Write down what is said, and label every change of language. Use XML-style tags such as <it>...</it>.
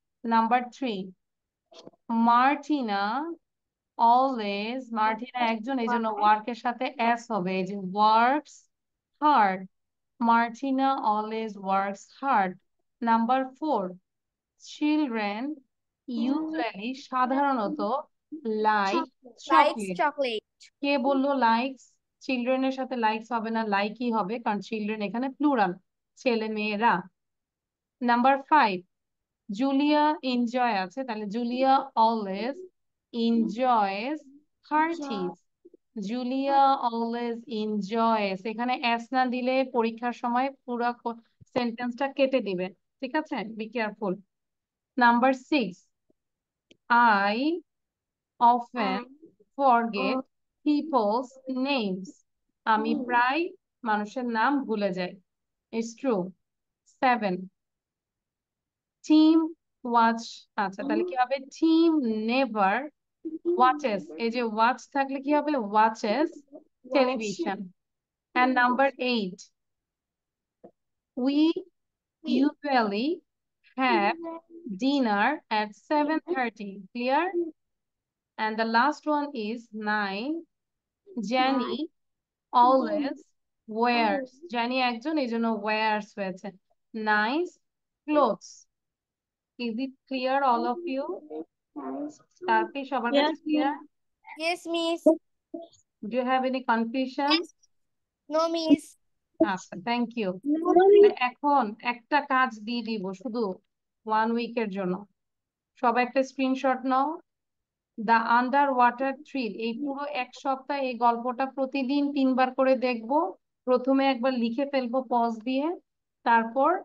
<en>Number 3, Martina always,</en> <bn>Martina একজন, এই জন্য work এর সাথে s হবে, এই যে</bn> <en>works hard. Martina always works hard. Number 4, children usually,</en> <bn>সাধারণত,</bn> <en>like Likes chocolate. chocolate.</en> <bn>কে বললো likes? children এর সাথে likes হবে না, লাইকই হবে, কারণ children এখানে প্লুরাল, ছেলে মেয়েরা। নাম্বার 5, জুলিয়া এনজয় আছে, তাহলে</bn> <en>Julia always enjoys her cheese. Julia always enjoys,</en> <bn>এখানে এস না দিলে পরীক্ষার সময় পুরো সেন্টেন্সটা কেটে দিবে, ঠিক আছে?</bn> <en>Be careful. Number 6, I often forget people's names,</en> <bn>আমি প্রায় মানুষের নাম ভুলে যাই।</bn> <en>It's true.</en> <bn>7, টিম ওয়াচ, আচ্ছা তাহলে কি হবে,</bn> <en>Tim never watches,</en> <bn>এই যে ওয়াচ থাকলে কি হবে,</bn> <en>Watches television. And number 8, we usually have dinner at 7:30. Clear? And the last one is 9, Jenny always wears, Jenny</en> <bn>একজন, এই জন্য</bn> <en>wears</en> <bn>হয়েছে,</bn> <en>nice clothes. Is it clear all of you?</en> <bn>তারপরে সবার কাছে clear?</bn> <en>Yes, miss. Do you have any confusion? No, miss. আচ্ছা, thank you.</en> <bn>এখন একটা কাজ দিয়ে দিব শুধু 1 উইকের জন্য। সবাই একটা screenshot now.</bn> <en>the underwater thrill,</en> <bn>এই পুরো 1 সপ্তাহ এই গল্পটা প্রতিদিন 3 বার করে দেখবো। প্রথমে একবার লিখে ফেলবো পজ দিয়ে, তারপর</bn>